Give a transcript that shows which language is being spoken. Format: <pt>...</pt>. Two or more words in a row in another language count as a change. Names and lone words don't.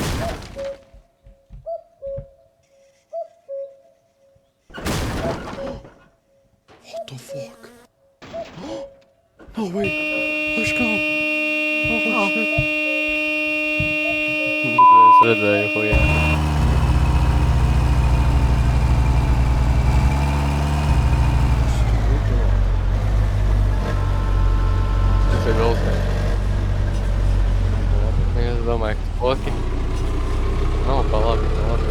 <en>What the fuck? No way! Let's go! Oh, shit!</en> <lv>Es redzēju, huija. Tas ir vilcējs. Es domāju, ka spoki. Nav pa labi, pa labi.</lv>